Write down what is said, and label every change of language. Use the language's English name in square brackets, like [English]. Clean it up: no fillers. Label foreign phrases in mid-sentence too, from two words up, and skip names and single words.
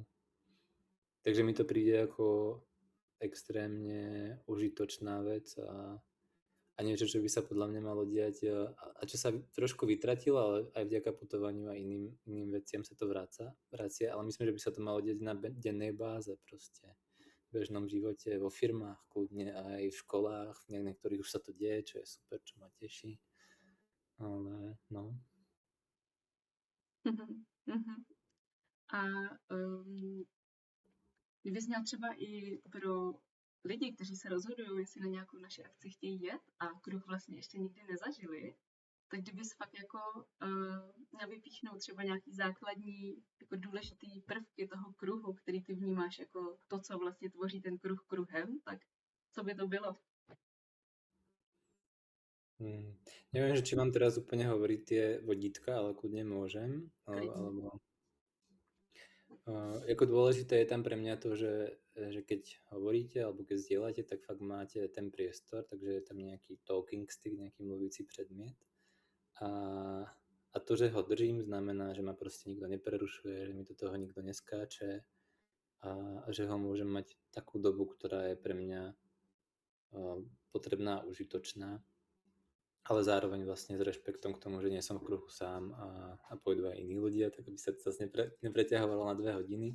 [Slovak] Takže mi to príde ako extrémne užitočná vec a niečo, čo by sa podľa mňa malo diať a čo sa trošku vytratilo, ale aj vďaka putovaniu a iným veciam sa to vracia, ale myslím, že by sa to malo diať na dennej báze proste. V bežnom živote, vo firmách kľudne, aj v školách, v niektorých už sa to deje, čo je super, čo ma teší. Ale no. [Czech] A kdybys měl třeba i pro lidi, kteří se rozhodují, jestli na nějakou naši akci chtějí jet a kruh vlastně ještě nikdy nezažili, tak kdybys fakt jako měl vypíchnout třeba nějaký základní jako důležitý prvky toho kruhu, který ty vnímáš jako to, co vlastně tvoří ten kruh kruhem, tak co by to bylo? [Slovak] Neviem, že či mám teraz úplne hovoriť tie vodítka, ale kľudne môžem. Alebo ako dôležité je tam pre mňa to, že keď hovoríte alebo keď zdieľate, tak fakt máte ten priestor, takže je tam nejaký [English] talking stick, [Slovak] nejaký mluvící predmiet. A to, že ho držím, znamená, že ma proste nikto neprerušuje, že mi do toho nikto neskáče a že ho môžem mať takú dobu, ktorá je pre mňa potrebná a užitočná, ale zároveň vlastne s rešpektom k tomu, že nie som v kruhu sám a pôjdu aj iní ľudia, tak aby sa to zase nepreťahovalo na 2 hodiny.